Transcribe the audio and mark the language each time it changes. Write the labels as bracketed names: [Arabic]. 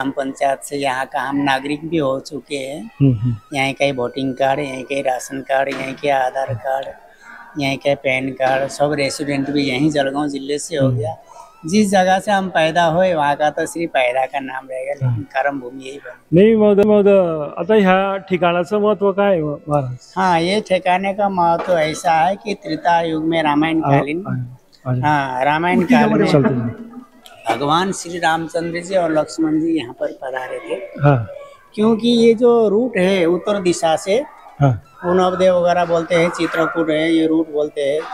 [Hindi] हम पंचायत से यहाँ का हम नागरिक भी हो चुके हैं। हम्म। यहाँ का वोटिंग कार्ड, यहाँ के राशन कार्ड, यहाँ के आधार कार्ड, यहाँ के पैन कार्ड, सब रेसिडेंट भी यहीं जलगांव जिले से हो गया। जिस जगह से हम पैदा हुए वहाँ का तो सिर्फ पैदा का नाम रहेगा, लेकिन कर्म भूमि यही बनी। [Marathi] नाही महोदय आता ह्या ठिकाणाचं महत्व काय आहे महाराज? [Hindi] हाँ, ये ठिकाने का महत्व ऐसा है कि त्रेता युग में रामायण कालीन, हाँ रामायण काल में भगवान श्री रामचंद्र जी और लक्ष्मण जी यहाँ पर पधारे थे। हाँ क्योंकि ये जो रूट है उत्तर दिशा से, हाँ नवदेव वगैरह बोलते हैं, चित्रकूट है ये रूट बोलते हैं।